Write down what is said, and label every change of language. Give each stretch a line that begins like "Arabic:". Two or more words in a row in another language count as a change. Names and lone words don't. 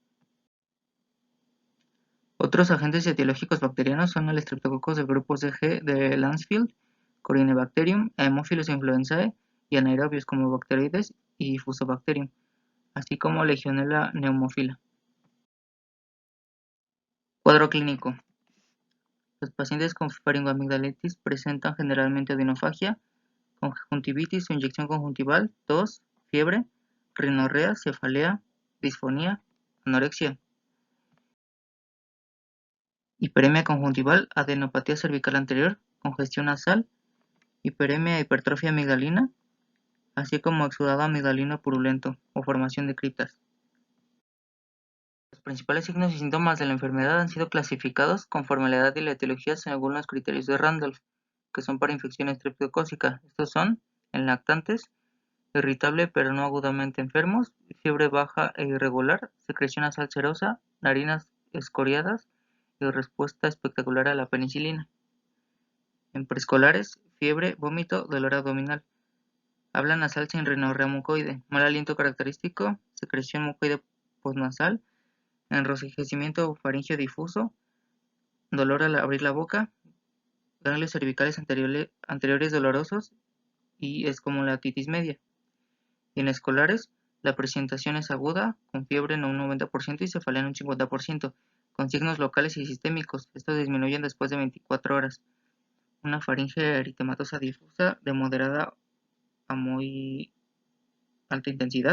Spanish: Otros agentes etiológicos bacterianos son el Streptococcus del grupo CG de Lancefield, Corynebacterium, Haemophilus influenzae y anaerobios como Bacteroides y Fusobacterium, así como Legionella pneumophila. Cuadro clínico. Los pacientes con faringoamigdalitis presentan generalmente odinofagia, conjuntivitis o inyección conjuntival, tos, fiebre, rinorrea, cefalea, disfonía, anorexia, hiperemia conjuntival, adenopatía cervical anterior, congestión nasal, hiperemia e hipertrofia amigdalina, así como exudado amigdalino purulento o formación de criptas. Los principales signos y síntomas de la enfermedad han sido clasificados conforme a la edad y la etiología según los criterios de Randolph, que son para infección estreptocócica. Estos son, en lactantes, irritable pero no agudamente enfermos, fiebre baja e irregular, secreción nasal serosa, narinas escoriadas y respuesta espectacular a la penicilina. En preescolares, fiebre, vómito, dolor abdominal. Habla nasal sin rinorrea mucoide, mal aliento característico, secreción mucoide postnasal, enrojecimiento faríngeo difuso, dolor al abrir la boca, ganglios cervicales anteriores dolorosos y escomolatitis media. Y en escolares, la presentación es aguda, con fiebre en un 90% y cefalea en un 50%, con signos locales y sistémicos. Estos disminuyen después de 24 horas. Una faringe eritematosa difusa de moderada a muy alta intensidad.